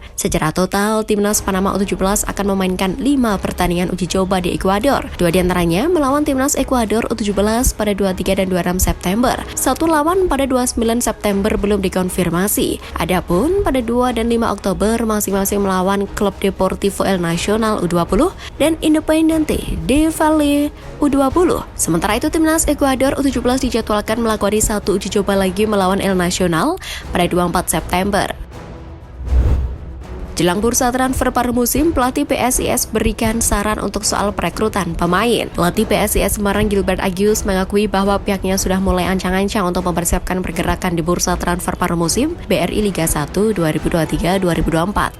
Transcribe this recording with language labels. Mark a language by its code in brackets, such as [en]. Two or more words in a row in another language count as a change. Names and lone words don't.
[id] Secara total, Timnas Panama U17 akan memainkan 5 pertandingan uji coba di Ekuador. 2 diantaranya melawan Timnas Ekuador U17 pada 23 dan 26 September. 1 lawan pada 29 September belum dikonfirmasi. Adapun pada 2 dan 5 Oktober masing-masing melawan Klub Deportivo El Nacional U20 dan Independiente del Valle U20. Sementara itu Timnas Ekuador U17 dijadwalkan melakoni 1 uji coba lagi melawan El Nacional pada 24 September. Jelang bursa transfer paruh musim, pelatih PSIS berikan saran untuk soal perekrutan pemain. Pelatih PSIS Semarang Gilbert Agius mengakui bahwa pihaknya sudah mulai ancang-ancang untuk mempersiapkan pergerakan di bursa transfer paruh musim BRI Liga 1 2023-2024.